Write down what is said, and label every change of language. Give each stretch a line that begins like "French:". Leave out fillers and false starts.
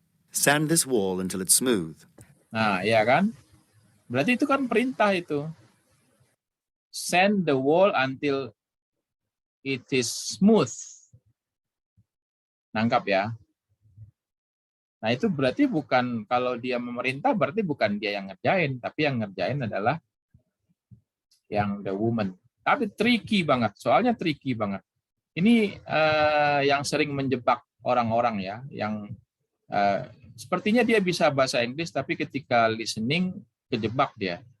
English: Sand this wall until it's smooth.
Indonesian: Nah, ya kan? Berarti itu kan perintah itu.
English: Sand the wall until it is smooth.
Indonesian: Nangkap ya. Nah, itu berarti bukan, kalau dia memerintah berarti bukan dia yang ngerjain, tapi yang ngerjain adalah yang
English: the woman.
Indonesian: Tapi tricky banget, soalnya tricky banget. Ini yang sering menjebak orang-orang ya, yang sepertinya dia bisa bahasa Inggris, tapi ketika listening kejebak dia.